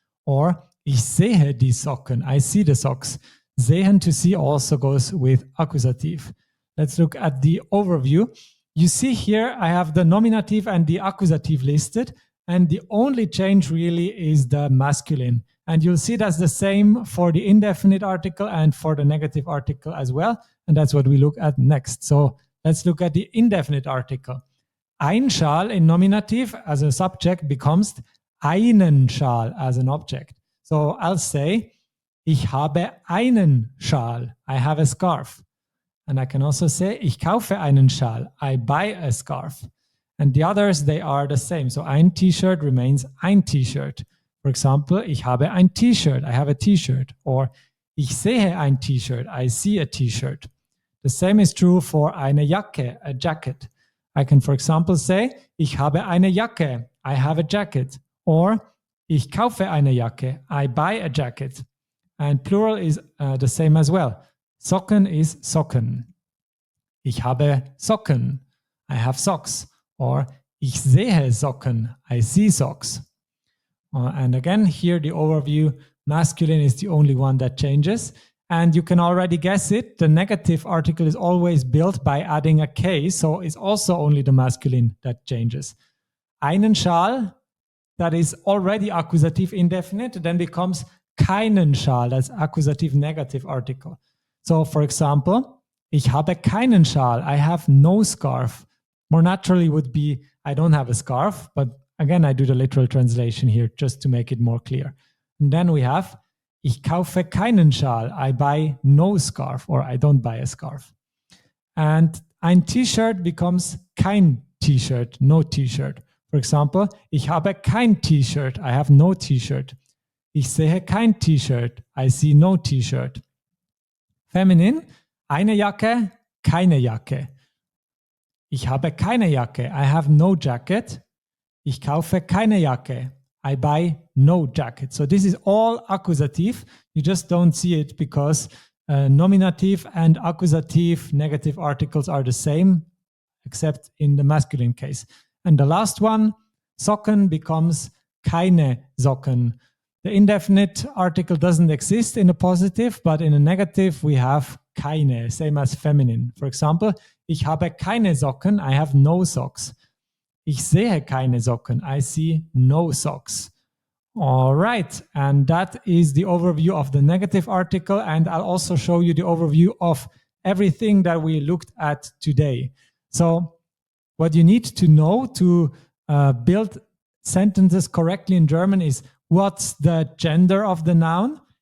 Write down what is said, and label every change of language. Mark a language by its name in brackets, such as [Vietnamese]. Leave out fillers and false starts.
[English] Or [German] ich sehe die Socken, [English] I see the socks. Sehen, to see, also goes with accusative. Let's look at the overview. You see here I have the nominative and the accusative listed, and the only change really is the masculine. And you'll see that's the same for the indefinite article and for the negative article as well. And that's what we look at next. So let's look at the indefinite article. Ein Schal in nominative as a subject becomes einen Schal as an object. So I'll say, [German] ich habe einen Schal. [English] I have a scarf. And I can also say, [German] ich kaufe einen Schal. [English] I buy a scarf. And the others, they are the same. So ein T-shirt remains ein T-shirt. For example, [German] ich habe ein T-shirt. [English] I have a T-shirt. Or [German] ich sehe ein T-shirt. [English] I see a T-shirt. The same is true for eine Jacke, a jacket. I can, for example, say, [German] ich habe eine Jacke. [English] I have a jacket. Or [German] ich kaufe eine Jacke. [English] I buy a jacket. And plural is the same as well. [German] Socken is Socken. Ich habe Socken. [English] I have socks. Or [German] ich sehe Socken. [English] I see socks. And again, here the overview, masculine is the only one that changes. And you can already guess it. The negative article is always built by adding a K. So it's also only the masculine that changes. Einen Schal, that is already accusative indefinite, then becomes keinen Schal. That's accusative negative article. So for example, [German] ich habe keinen Schal. [English] I have no scarf. More naturally would be, I don't have a scarf. But again, I do the literal translation here just to make it more clear. And then we have, [German] ich kaufe keinen Schal. [English] I buy no scarf, or I don't buy a scarf. And ein T-shirt becomes kein T-shirt, no T-shirt. For example, [German] ich habe kein T-shirt. [English] I have no T-shirt. [German] Ich sehe kein T-shirt. [English] I see no T-shirt. [German] Feminine, eine Jacke, keine Jacke. Ich habe keine Jacke. [English] I have no jacket. [German] Ich kaufe keine Jacke. [English] I buy no jacket. So this is all accusative. You just don't see it because nominative and accusative negative articles are the same, except in the masculine case. And the last one, Socken, becomes keine Socken. The indefinite article doesn't exist in a positive, but in a negative we have keine, same as feminine. For example, [German] ich habe keine Socken, [English] I have no socks. [German] Ich sehe keine Socken, [English] I see no socks. All right, and that is the overview of the negative article, and I'll also show you the overview of everything that we looked at today. So what you need to know to build sentences correctly in German is, what's the gender of the noun?